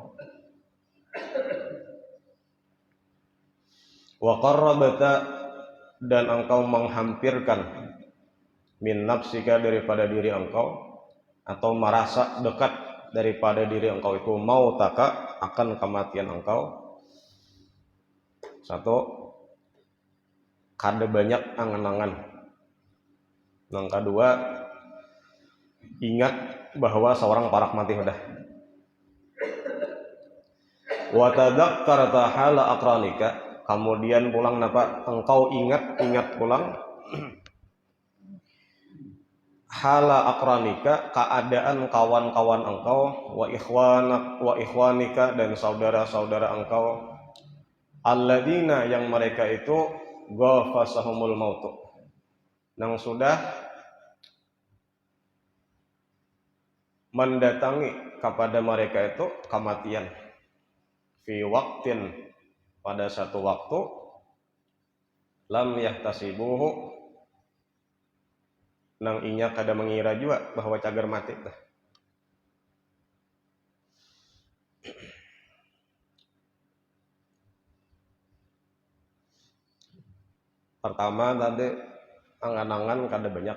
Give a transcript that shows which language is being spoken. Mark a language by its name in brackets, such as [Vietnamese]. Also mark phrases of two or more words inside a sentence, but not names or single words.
[Arabic] وقربت [Banjar] dan engkau menghampirkan [Arabic] من نفسك [Banjar] daripada diri engkau atau merasa dekat daripada diri engkau itu mautaka akan kematian engkau. Satu, kada banyak angan-angan. Yang kedua, ingat bahwa seorang parak mati sudah. [Arabic] وتذكرت حال أقرانك, [Banjar] kemudian pulang napa engkau ingat pulang [Arabic] حال أقرانك [Banjar] keadaan kawan-kawan engkau [Arabic] وإخوانك [Banjar] dan saudara-saudara engkau alladzina yang mereka itu [Arabic] غافصهم الموت [Banjar] yang sudah mendatangi kepada mereka itu kematian [Arabic] في وقت [Banjar] pada satu waktu [Arabic] لم يحتسبوه [Banjar] nang inya kada mengira juga bahwa cagar mati dah. Pertama tadi angan-angan kada banyak.